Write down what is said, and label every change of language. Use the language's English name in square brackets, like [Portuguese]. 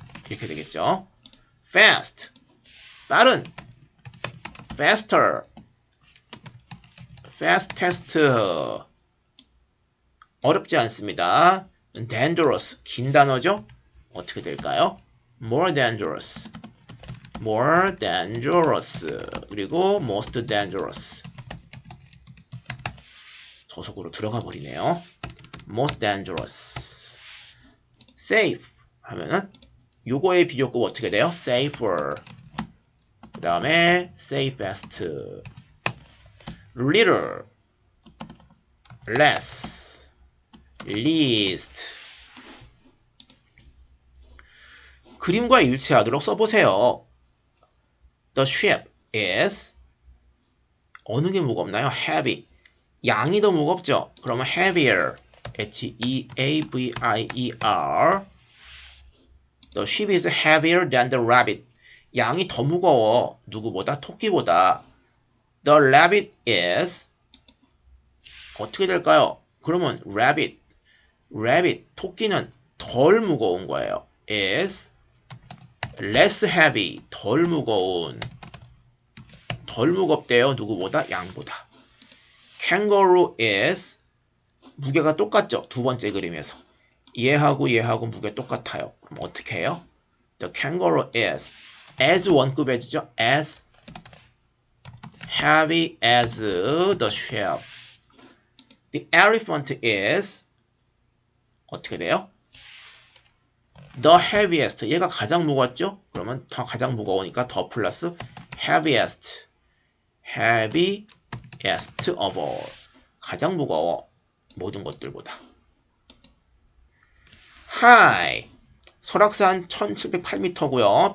[Korean] 이렇게 되겠죠. fast. 빠른. faster. fastest. 어렵지 않습니다. dangerous. 긴 단어죠? 어떻게 될까요? [English] more dangerous. more dangerous. 그리고 most dangerous. [Korean] 저속으로 들어가 버리네요. [English] most dangerous. [Korean] safe 하면은 요거의 비교급 어떻게 돼요? safer. 그 다음에 safest. [English] little, less, least. [Korean] 그림과 일치하도록 써보세요. [English] The ship is [Korean] 어느 게 무겁나요? heavy. 양이 더 무겁죠? 그러면 heavier. [English] H-E-A-V-I-E-R. The ship is heavier than the rabbit. [Korean] 양이 더 무거워. 누구보다? 토끼보다. [English] The rabbit is [Korean] 어떻게 될까요? [English] 그러면 rabbit [Korean] rabbit, 토끼는 덜 무거운 거예요. [English] is less heavy, [Korean] 덜 무겁대요. 누구보다? 양보다. [English] kangaroo is [Korean] 무게가 똑같죠. 두 번째 그림에서. 얘하고 무게 똑같아요. 그럼 어떻게 해요? [English] The kangaroo is as [Korean] 원급해지죠. [English] as heavy as the shell. The elephant is [Korean] 어떻게 돼요? [English] The heaviest. [Korean] 얘가 가장 무겁죠? 그러면 더 가장 무거우니까 더 플러스 heaviest. [English] heaviest of all. [Korean] 가장 무거워. 모든 것들보다. high. 설악산 1708m고요.